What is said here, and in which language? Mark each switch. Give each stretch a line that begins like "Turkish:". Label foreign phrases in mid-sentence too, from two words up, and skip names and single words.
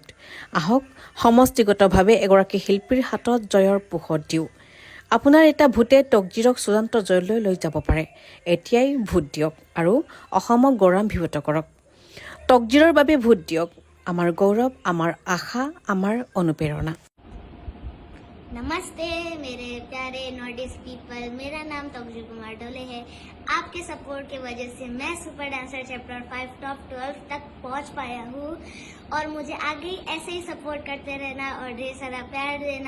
Assamese: আহক সমষ্টিগতভাৱে এগৰাকী শিল্পীৰ হাতত জয়ৰ পোহৰ দিওঁ। আপোনাৰ এটা ভোটে তকজিৰক চূড়ান্ত জয়লৈ লৈ যাব পাৰে। এতিয়াই ভোট দিয়ক আৰু অসমক গৌৰৱান্বিত কৰক। তকজিৰৰ বাবে ভোট দিয়ক। আমাৰ গৌৰৱ, আমাৰ আশা, আমাৰ অনুপ্ৰেৰণা।
Hindi: नमस्ते मेरे प्यारे
English: North East people,
Hindi: मेरा नाम तकजीर कुमार डोले है। आपके सपोर्ट की वजह से मैं सुपर डांसर चैप्टर 5 टॉप 12 तक पहुंच पाया हूँ और मुझे आगे ऐसे ही सपोर्ट करते रहना और ढेर सारा प्यार देना।